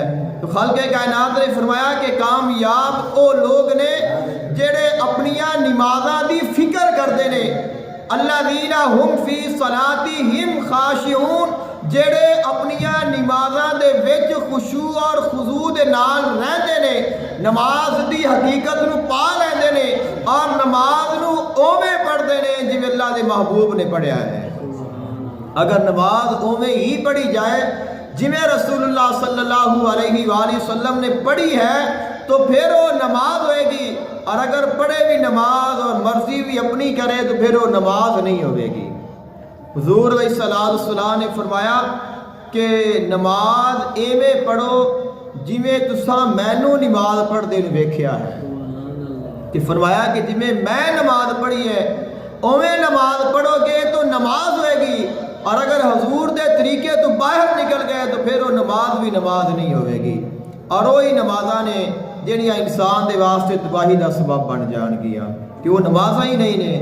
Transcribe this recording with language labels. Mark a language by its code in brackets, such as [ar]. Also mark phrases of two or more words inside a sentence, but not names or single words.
[pa] تو خالق کائنات نے فرمایا کہ کامیاب او لوگ نے جڑے اپنی نمازاں دی فکر کرتے نے، [ar] الذین ہم فی صلاتہم خاشعون، [pa] جڑے اپنی نمازاں دے وچ خشوع اور خضوع دے نال رہندے نے، نماز دی حقیقت نو پا لیندے نے اور نماز نو اوویں پڑھدے نے جویں اللہ دے محبوب نے پڑھیا ہے۔ [ur] اگر نماز اوویں ہی پڑھی جائے جویں رسول اللہ [ar] صلی اللہ علیہ وآلہ وسلم [ur] نے پڑھی ہے تو پھر وہ نماز ہوئے گی، اور اگر پڑھے بھی نماز اور مرضی بھی اپنی کرے تو پھر وہ نماز نہیں ہوئے گی۔ [pa] حضور علیہ السلام نے فرمایا کہ نماز ایویں پڑھو جویں تساں مینوں نماز پڑھدے نوں ویکھیا ہے، کہ فرمایا کہ جویں میں نماز پڑھی ہے اوویں نماز پڑھو گے تو نماز ہوئے گی، اور اگر حضور دے طریقے تو باہر نکل گئے تو پھر وہ نماز بھی نماز نہیں ہوئے گی۔ اور وہی نمازاں نے جہڑیاں انسان دے واسطے تباہی دا سبب بن جان گیا، کہ وہ نمازاں ہی نہیں نے۔